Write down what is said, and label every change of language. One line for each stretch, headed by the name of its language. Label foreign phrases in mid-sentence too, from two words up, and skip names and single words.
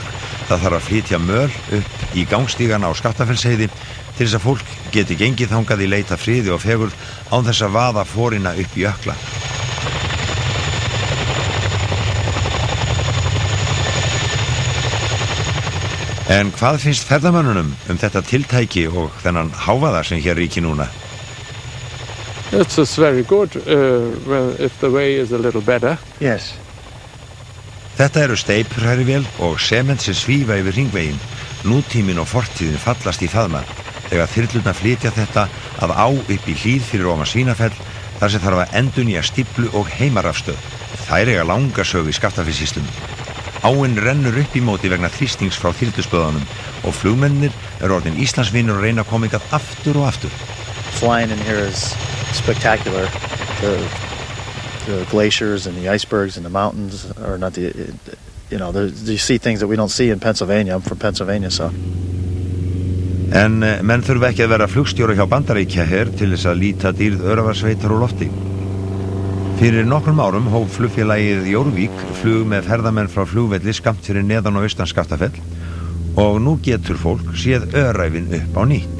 Icelandic: Það þarf að flytja möl upp í gangstígana á Skaftafellsheiði til þess að fólk geti gengið þangað í leita friði og fegurð án þess að vaða forina upp í jökla. En hvað finnst ferðamönnunum þetta tiltæki og þennan hávaða sem hér ríkir núna?
English: It's very good if the way is a little better. Yes.
Icelandic: Þetta eru steypurhærivél og sement sem svífa yfir hringveginn. Nútíminn og fortíðin fallast í faðma þegar þyrlurnar flytja þetta að á upp í hlíð fyrir ofan Svínafell þar sem þarf að endurnýja stíflu og heimarafstöð. Þær eiga langa sögu í Skaftafellssýslum. Áin rennur upp í móti vegna þrýstings frá þyrluspöðunum og flugmennir eru orðin Íslandsvinur og reyna að koma hingað aftur og aftur.
English: Flying in here is spectacular. The glaciers and the icebergs and the mountains are not you see things that we don't see in Pennsylvania. I'm from Pennsylvania, so.
Icelandic: En menn þurfa ekki að vera flugstjóri hjá Bandaríkjaher til þess að líta dýrð Öræfasveitar úr lofti. Fyrir nokkrum árum hóf flugfélagið Jórvík flug með ferðamenn frá flugvelli skammt fyrir neðan og austan Skaftafell og nú getur fólk séð Öræfin upp á nýtt.